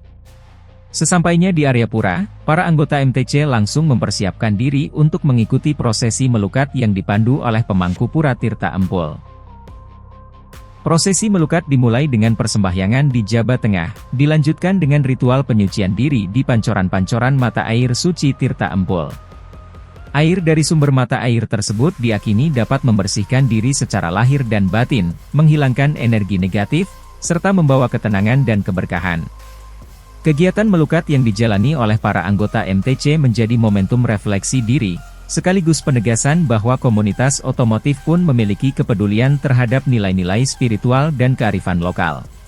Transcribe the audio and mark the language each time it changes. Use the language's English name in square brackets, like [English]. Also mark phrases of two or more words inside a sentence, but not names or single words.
[Indonesian] Sesampainya di area pura, para anggota MTC langsung mempersiapkan diri untuk mengikuti prosesi melukat yang dipandu oleh pemangku Pura Tirta Empul. Prosesi melukat dimulai dengan persembahyangan di Jabat Tengah, dilanjutkan dengan ritual penyucian diri di pancoran-pancoran mata air suci Tirta Empul. Air dari sumber mata air tersebut diyakini dapat membersihkan diri secara lahir dan batin, menghilangkan energi negatif, serta membawa ketenangan dan keberkahan. Kegiatan melukat yang dijalani oleh para anggota MTC menjadi momentum refleksi diri, sekaligus penegasan bahwa komunitas otomotif pun memiliki kepedulian terhadap nilai-nilai spiritual dan kearifan lokal.